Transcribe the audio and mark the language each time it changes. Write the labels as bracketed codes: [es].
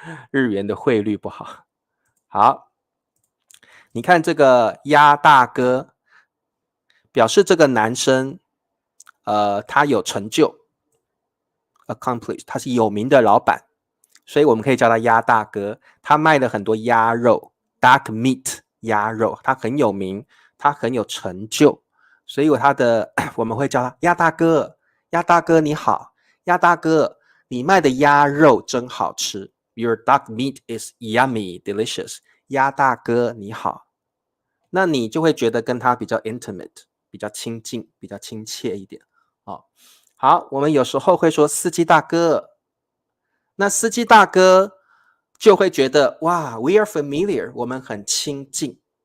[zh] 日元的汇率不好。好，你看这个鸭大哥，表示这个男生，他有成就 ，accomplished， 他是有名的老板，所以我们可以叫他鸭大哥。他卖了很多鸭肉 ，duck meat， 鸭肉，他很有名，他很有成就，所以他的我们会叫他鸭大哥。鸭大哥你好，鸭大哥，你卖的鸭肉真好吃。 [en] Your duck meat is yummy, delicious. [zh] 鸭大哥你好，那你就会觉得跟他比较 intimate， 比较亲近，比较亲切一点。好，我们有时候会说司机大哥，那司机大哥就会觉得哇 ， [en] we are familiar， [zh] 我们很亲近。